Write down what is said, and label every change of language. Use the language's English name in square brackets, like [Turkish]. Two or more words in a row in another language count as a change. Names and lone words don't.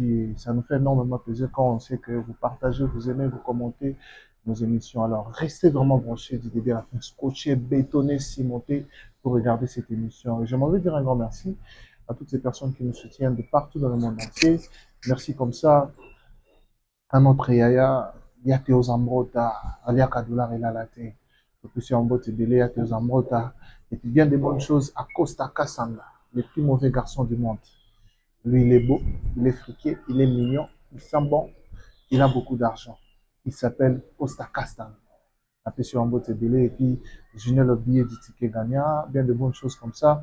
[French] Et ça nous fait énormément plaisir quand on sait que vous partagez, vous aimez, vous commentez nos émissions. Alors, restez vraiment branchés du début à la fin, scotchés, bétonnés, cimentés pour regarder cette émission. Et j'aimerais dire un grand merci à toutes ces personnes qui nous soutiennent de partout dans le monde entier. Merci comme ça à notre Yaya, Yateo Zambrota, Alia Kadoular et Lalate, Opussi Ambote Bele, Yateo Zambrota, et puis bien des bonnes choses à Costa Kassanga, le plus mauvais garçon du monde. Lui, il est beau, il est friqué, il est mignon, il sent bon, il a beaucoup d'argent. Il s'appelle Costa Kassanga. Sur Ambote Bele et puis Junior le billet du ticket gagnant, bien de bonnes choses comme ça.